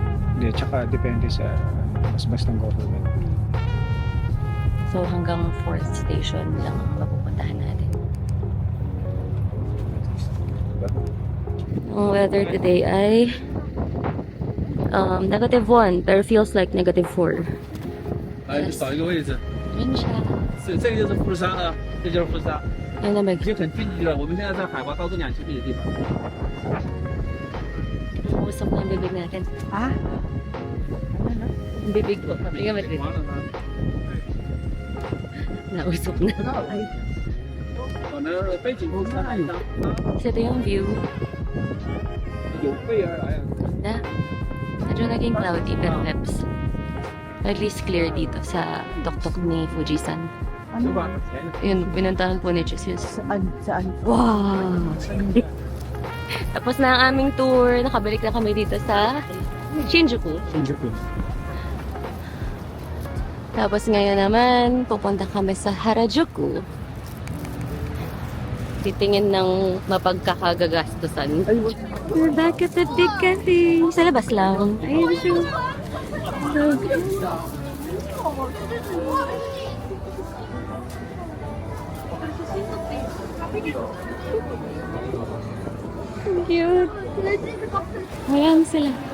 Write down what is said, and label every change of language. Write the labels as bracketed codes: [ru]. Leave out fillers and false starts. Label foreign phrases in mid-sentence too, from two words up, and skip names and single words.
[tl] Hindi, tsaka depende sa basbas ng government. So hanggang [en] 4th station [tl] lang ang mapupuntahan natin. Ang [en] weather today [tl] ay -1 pero [en] feels like [tl] -4. [zh] 来，找一个位置， [tl] Yun siya. [zh] 这个就是富士山啊，这就是富士山。 [tl] Ay, lamig. [zh] 已经很近了，我们现在在海拔高度2000米的地方。 [tl] Usok na yung bibig natin. Ah? Yung bibig ko. Hindi ka marinig. [zh] 完了呢， [tl] Nausok na. [zh] 可能背景风看一张， [tl] Kasi ito yung view. [zh] 有备而来啊。 [tl] Na, medyo naging cloudy pero peps. [en] At least [tl] clear dito sa tuktok ni Fujisan. [zh] 是吧？ [tl] Yun, pinuntahan po ni Jesus. Saan? Saan? Wow! Tapos na ang aming tour. Nakabalik na kami dito sa Shinjuku. Shinjuku. Tapos ngayon naman, pupunta kami sa Harajuku. Titingin ng mapagkakagagastusan. [en] We're back at the big cafe. [tl] Sa labas lang. Ayun siya. [en] So good. [tl] Cute. Ayan sila.